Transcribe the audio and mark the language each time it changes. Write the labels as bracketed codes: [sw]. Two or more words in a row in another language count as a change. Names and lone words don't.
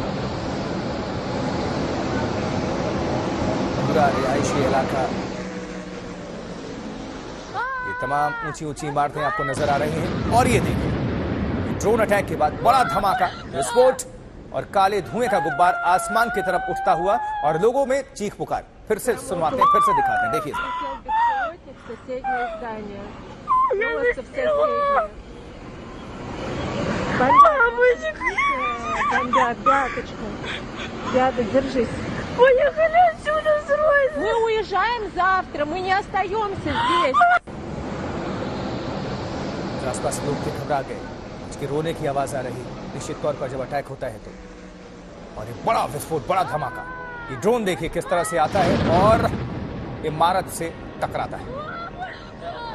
[hi] पूरा रिहायशी इलाका, ये तमाम ऊंची ऊंची इमारतें आपको नजर आ रही हैं। और ये देखिए ड्रोन अटैक के बाद बड़ा धमाका, विस्फोट और काले धुएं का गुब्बार आसमान की तरफ उठता हुआ और लोगों में चीख पुकार। फिर से सुनवाते हैं, फिर से दिखाते हैं, देखिए [ru] Мы уезжаем завтра, мы не остаемся здесь. [hi] आसपास लोग थे, घबरा गए, उसकी रोने की आवाज आ रही निश्चित तौर पर जब अटैक होता है तो। और ये बड़ा विस्फोट, बड़ा धमाका, ये ड्रोन देखिए किस तरह से आता है और इमारत से टकराता है।